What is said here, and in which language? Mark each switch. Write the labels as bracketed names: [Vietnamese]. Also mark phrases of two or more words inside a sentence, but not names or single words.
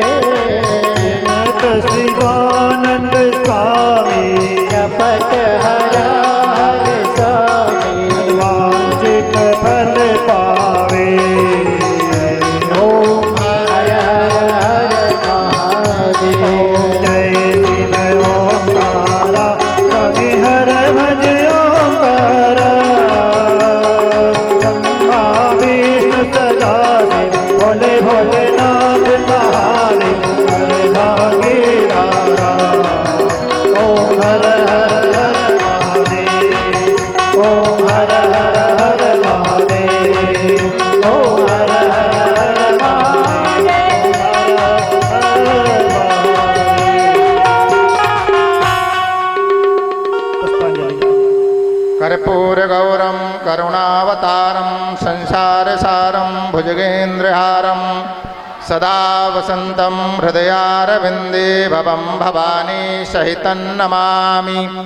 [Hindi] नत शिवानंद स्वामी जपत हर हर स्वामी, वांछित फल पावे। ओम हर हर हर महादेव। जय शिव ओंकारा, कवि हर भज ओंकारा। ब्रह्मा विष्णु सदा शिव, भोले भोलेनाथ महादेव, हर भागे रारा। ओम हर हर हर महादेव, ओम हर हर हर महादेव, ओम हर हर हर महादेव, हर हर महादेव। पुष्पांजलि। [Sanskrit] कर्पूरगौरं करुणावतारं संसारसारं भुजगेन्द्रहारं सदा वसन्तं हृदयारविन्दे भवं भवानी सहितं नमामि।